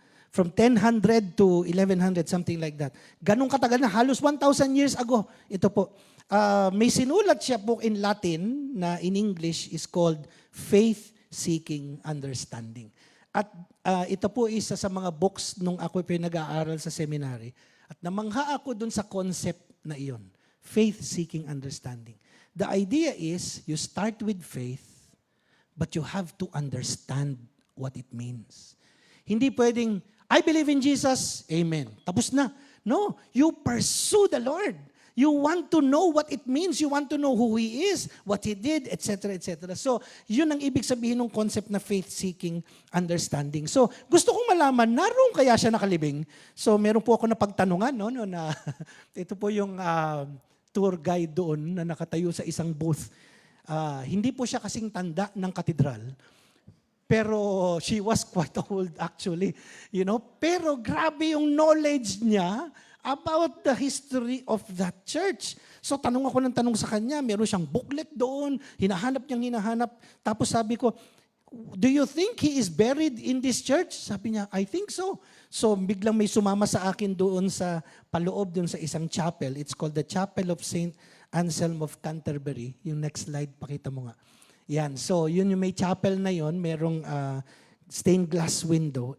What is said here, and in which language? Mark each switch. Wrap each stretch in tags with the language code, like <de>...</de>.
<en>From 1000 to 1100, something like that.</en> <tl>Ganong katagal na, halos</tl> <en>1,000 years ago.</en> <tl>Ito po. May sinulat siya po in Latin na</tl> <en>in English is called</en> <tl>Faith-Seeking Understanding. At ito po isa sa mga books nung ako pinag-aaral sa seminary. At namangha ako dun sa concept na iyon.</tl> <en>Faith-Seeking Understanding. The idea is you start with faith, but you have to understand what it means.</en> <tl>Hindi pwedeng,</tl> <en>I believe in Jesus, amen.</en> <tl>Tapos na.</tl> <en>No, you pursue the Lord. You want to know what it means. You want to know who He is, what He did, etc., etc.</en> <tl>So, yun ang ibig sabihin ng concept na faith-seeking understanding. So, gusto kong malaman, naroon kaya siya nakalibing? So, meron po ako na pagtanungan, no na ito po yung tour guide doon na nakatayo sa isang booth. Hindi po siya kasing tanda ng katedral.</tl> <en>Pero she was quite old actually. You know?</en> <tl>Pero grabe yung knowledge niya about the history of that church. So tanong ako ng tanong sa kanya, meron siyang booklet doon, hinahanap. Tapos sabi ko,</tl> <en>do you think he is buried in this church?</en> <tl>Sabi niya,</tl> <en>I think so.</en> <tl>So biglang may sumama sa akin doon sa paloob doon sa isang chapel.</tl> <en>It's called the Chapel of St. Anselm of Canterbury.</en> <tl>Yung next slide, pakita mo nga. Yan, so yun yung may chapel na yun, merong stained glass window.</tl>